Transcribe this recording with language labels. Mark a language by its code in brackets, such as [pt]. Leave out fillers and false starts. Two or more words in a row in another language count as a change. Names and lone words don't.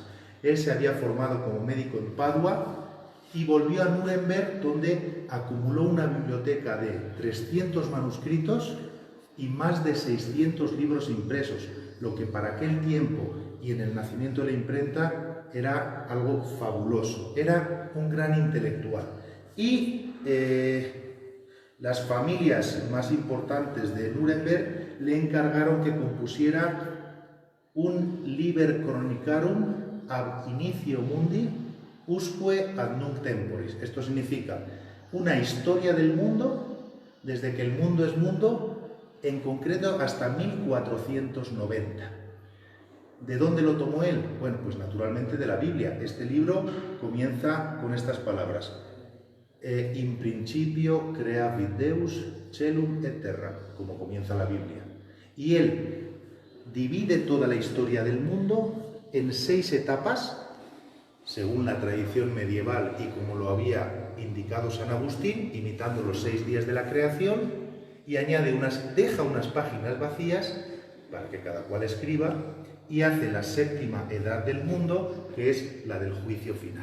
[es] Él se había formado como médico en Padua y volvió a Nuremberg, donde acumuló una biblioteca de 300 manuscritos y más de 600 libros impresos, lo que para aquel tiempo y en el nacimiento de la imprenta era algo fabuloso. Era un gran intelectual. Y las familias más importantes de Nuremberg le encargaron que compusiera un [la] Liber Chronicarum ab initio mundi usque ad nunc temporis. [es] Esto significa una historia del mundo, desde que el mundo es mundo, en concreto hasta 1490. ¿De dónde lo tomó él? Bueno, pues naturalmente de la Biblia. Este libro comienza con estas palabras: [la] in principio creavit Deus celum et terra, [es] como comienza la Biblia. Y él divide toda la historia del mundo en 6 etapas, según la tradición medieval y como lo había indicado San Agustín, imitando los 6 días de la creación, y añade deja unas páginas vacías para que cada cual escriba, y hace la séptima edad del mundo, que es la del juicio final.